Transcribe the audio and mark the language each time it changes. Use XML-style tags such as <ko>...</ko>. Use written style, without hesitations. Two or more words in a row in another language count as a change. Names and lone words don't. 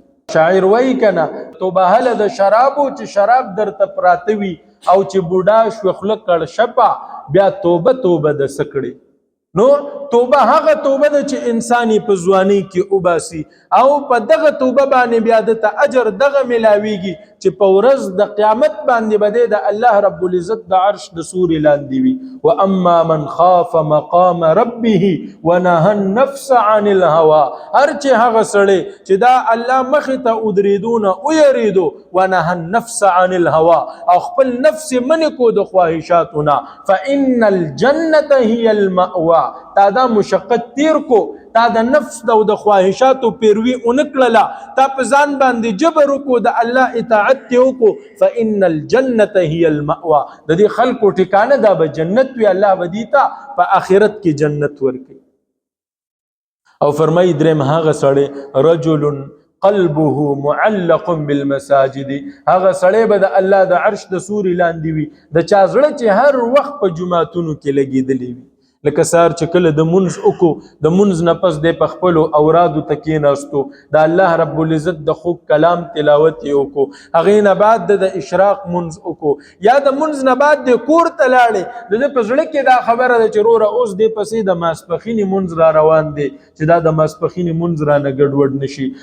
<ps>شاعر وایي کنه توبه هله د شرابو چې شراب درته پراته وي او چې بوډا شوه خوله کړ شپه بیا توبه توبه د سکړې. نو توبه هغه توبه ده چې انسان په ځوانۍ کې وباسي او په دغه توبه باندې بیا دته اجر دغه ملاویږي چې په ورځ د قیامت باندې به د الله رب العزت د عرش د سوري لاندې وي.</ps> <ar>واما من خاف مقام ربه ونهى النفس عن الهوى،</ar> <ps>هر چې هغه سړی چې دا الله مخې ته ودرېدو نه ویریدو،</ps> <ar>ونهى النفس عن الهوى</ar> <ps>او خپل نفس منې کو د خواهشاتو نه،</ps> <ar>فان الجنة هي المأوى،</ar> <ps>تا دا مشقت تیر کو، تا د نفس د خواهشاتو پیروي اونکړله، تا په ځان باندې جبر وکړو، د الله اطاعت ته وکړو،</ps> <ar>فان الجنة هي المأوى،</ar> <ps>د دې خلکو ټکانه دا به جنت وي، الله به دې ته په آخرت کې جنت ورکوي. او فرمایي دریم هغه سړی</ps> <ar>رجل قلبه معلق بالمساجد،</ar> <ps>هغه سړی به د الله د عرش د سوري لاندې وي د چا زړه چې هر وخت په جماعتونو کې لګېدلی وي. لکه سهار چې کله د منځ وکړو، د منځ نه پس دی په خپلو اورادو ته کېناستو، د الله رب العزت د خوږ کلام تلاوت یې وکړو، هغې نه بعد د اشراق منځ وکړو، یا د منځ نه بعد د کور ته لاړې، د ده په زړه کې دا خبره ده چې وروره اوس دې پسې د ماسپښینې منځ را روان دی چې دا د ماسپښینې منځ رانه ګډوډ نه شي.</ps>